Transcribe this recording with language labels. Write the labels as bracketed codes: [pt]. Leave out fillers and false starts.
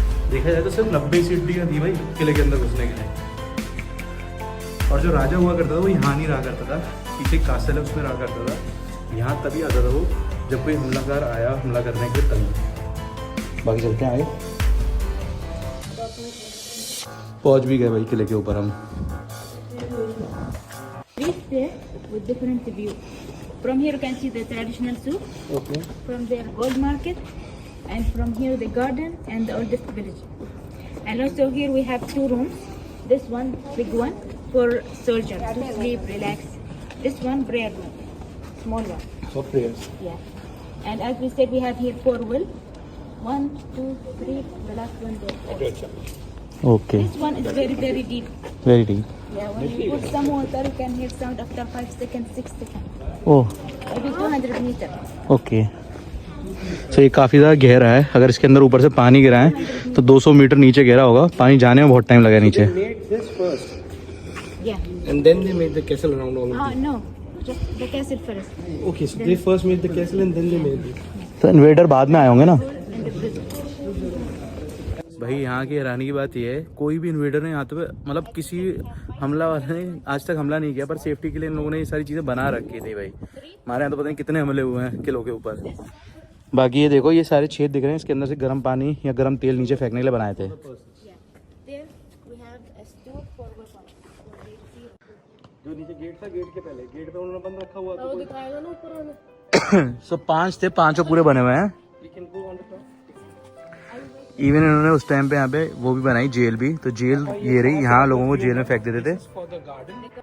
[hi] देखा जाए तो सिर्फ 90 सीढ़ियाँ थी भाई किले के अंदर घुसने के लिए। और जो राजा हुआ करता था वो यहाँ नहीं रहा करता था, पीछे एक कासल है उसमें रहा करता था। यहाँ तभी आता था वो जब कोई हमलाकार आया हमला करने के लिए तभी। बाकी चलते हैं आगे, पहुँच भी गए भाई किले के ऊपर हम। [en] Reach there with different view. From here you can see the traditional souk. Okay. From there gold market, and from here the garden and the oldest village. And also here we have 2 rooms. This one big one for soldiers to sleep, relax. This one prayer room, small one. For prayers. Yeah. And as we said, we have here 4 well. 1, 2, 3. The last one there. Okay, This one is very very deep. Very deep. Yeah. When you put some water, you can hear sound after 5 seconds, 6 seconds. Oh Maybe 200 meters. Okay. [hi] तो ये काफ़ी ज़्यादा गहरा है, अगर इसके अंदर ऊपर से पानी गिरा है तो 200 मीटर नीचे गहरा होगा। पानी जाने में बहुत टाइम लगा नीचे। [en] Yeah. And then they made the castle around all of No. Just the castle first. this. Okay, so they first made the castle and then they made it. [hi] तो इन्वेडर बाद में आए होंगे ना [en] And the prison. [hi] भाई। यहाँ की हैरानी की बात यह है, कोई भी इन्वेडर ने यहाँ पे मतलब किसी हमला वाले ने आज तक हमला नहीं किया, पर सेफ्टी के लिए इन लोगों ने ये सारी चीज़ें बना रखी थी भाई। हमारे यहाँ तो पता नहीं कितने हमले हुए हैं किलों के ऊपर। बाकी ये देखो, ये सारे छेद दिख रहे हैं, इसके अंदर से गर्म पानी या गर्म तेल नीचे फेंकने के लिए बनाए थे। [en] Yeah. There we have a store for weapons. [hi] जो नीचे गेट था, गेट के पहले गेट पे उन्होंने बंद रखा हुआ था। दिखाएगा ना ऊपर वाले। सो 5 थे, 5 पूरे बने हुए हैं। [en] We can go on the top. [hi] Even इन्होंने उस टाइम पे यहाँ पे वो भी बनाई, जेल भी। तो जेल ये रही, यहाँ लोगों को जेल में फेंक देते थे। [en] For the garden.